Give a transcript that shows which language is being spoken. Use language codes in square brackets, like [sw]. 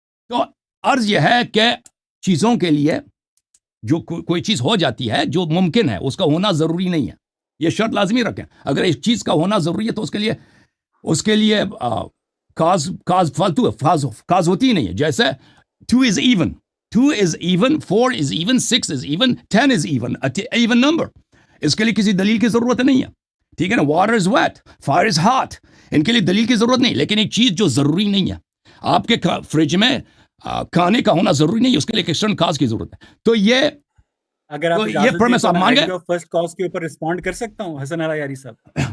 [ur] تو عرض یہ ہے کہ چیزوں کے لیے جو کوئی چیز ہو جاتی ہے جو ممکن ہے، اس کا ہونا ضروری نہیں ہے، یہ شرط لازمی رکھیں. اگر ایک چیز کا ہونا ضروری ہے تو اس کے لیے کاز فالتو ہے، کاز ہوتی ہی نہیں ہے. جیسے [en] 2 is even 2 is even 4 is even 6 is even 10 is even number. [ur] اس کے لیے کسی دلیل کی ضرورت نہیں ہے، ٹھیک ہے نا. [en] water is wet, fire is hot، [ur] ان کے لیے دلیل کی ضرورت نہیں. لیکن ایک چیز جو ضروری نہیں ہے، آپ کے فریج میں کھانے کا ہونا ضروری نہیں ہے، اس کے لیے ایک ایکسٹرنل کاز کی ضرورت ہے. تو یہ اگر آپ پرمیس آپ مان گئے، فرسٹ کاز کے اوپر رسپونڈ کر سکتا ہوں حسن یاری صاحب.